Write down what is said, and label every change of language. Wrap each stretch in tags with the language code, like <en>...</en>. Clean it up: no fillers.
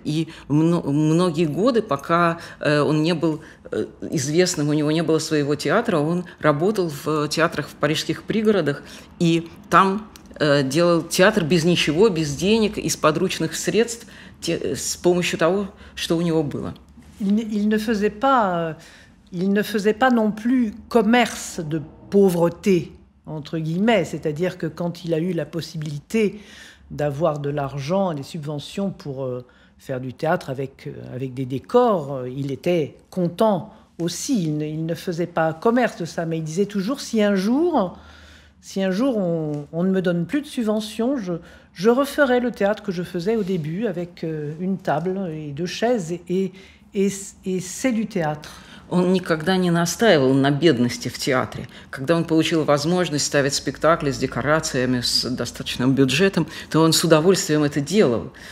<ru>И многие годы, пока он не был известным, у него не было своего театра, он работал в театрах в парижских пригородах, и там делал театр без ничего, без денег, из подручных средств, с помощью того, что у него было.</ru> <fr>Il ne faisait pas non plus commerce de pauvreté, entre guillemets, c'est-à-dire que quand il a eu la possibilité d'avoir de l'argent, des subventions pour faire du théâtre avec des décors, il était content aussi. Il ne faisait pas commerce de ça, mais il disait toujours, si un jour on ne me donne plus de subventions, je referai le théâtre que je faisais au début avec une table et 2 chaises, et c'est du théâtre.</fr> <ru>Он никогда не настаивал на бедности в театре. Когда он получил возможность ставить спектакли с декорациями, с достаточным бюджетом, то он с удовольствием это делал.</ru>